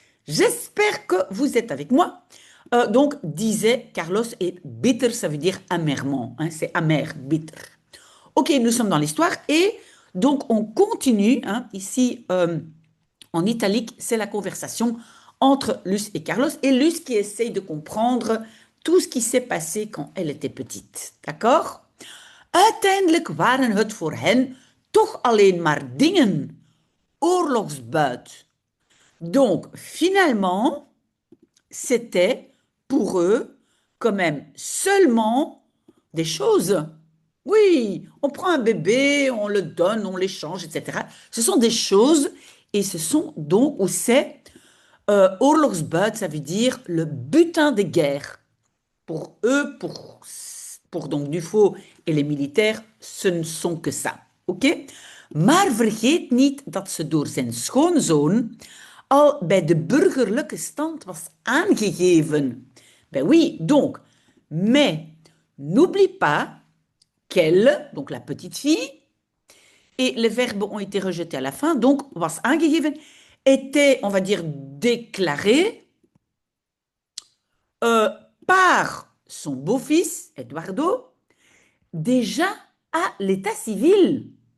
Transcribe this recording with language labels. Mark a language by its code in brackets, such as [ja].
[fr] J'espère que vous êtes avec moi. Donc, disait Carlos, et bitter, ça veut dire amèrement, hein, c'est amer, bitter. Ok, nous sommes dans l'histoire et donc on continue, hein, ici en italique, c'est la conversation entre Luce et Carlos et Luce qui essaye de comprendre tout ce qui s'est passé quand elle était petite. D'accord? [nl] Uiteindelijk waren het voor hen toch alleen maar dingen, oorlogsbuit. [fr] Donc, finalement, c'était pour eux quand même seulement des choses. Oui, on prend un bébé, on le donne, on l'échange, etc. Ce sont des choses et ce sont donc, ou c'est, oorlogsbuit, ça veut dire le butin des guerres. Pour eux, pour donc Dufaux et les militaires, ce ne sont que ça. [nl] Oké? Maar vergeet niet dat ze door zijn schoonzoon al bij de burgerlijke stand was aangegeven. [fr] Ben oui, donc, mais n'oublie pas qu'elle, donc la petite fille, et les verbes ont été rejetés à la fin, donc [nl] was aangegeven, [fr] était, on va dire, déclarée euh, par son beau-fils, Eduardo, déjà à l'état civil.